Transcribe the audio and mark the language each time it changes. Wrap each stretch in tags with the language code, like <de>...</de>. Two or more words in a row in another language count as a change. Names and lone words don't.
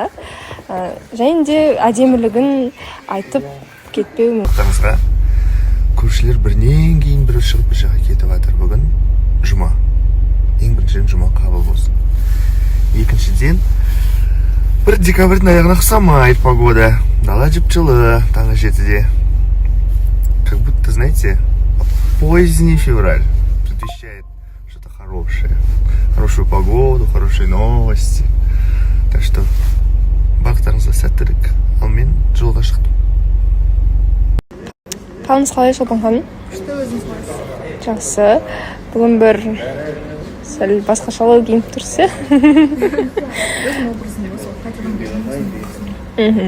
<kk>Және де әдемілігін айтып кетпеу. Көршілер бірінен кейін бірі шығып бір жаққа кетіп жатыр. Бүгін жұма. Ең біріншіден жұма қабыл болсын. Екіншіден 1 декабрьдің аяғына ұқсамайды погода. Дала жып-жылы таңғы 7-де.</kk> <ru>Как будто, знаете, поздний февраль предвещает что-то хорошее. Хорошую погоду, хорошие новости. Так что</ru> <kk>бақыттарыңызға сәттілік. Ал мен жолға шықтым. Қалыңыз қалай, Шолпан ханым? Күшті, өзіңіз қалайсыз? Жақсы. Бүгін бір сәл басқашалау киініп тұрсыз. Өзім образым осы, қайтадан өзім.</kk>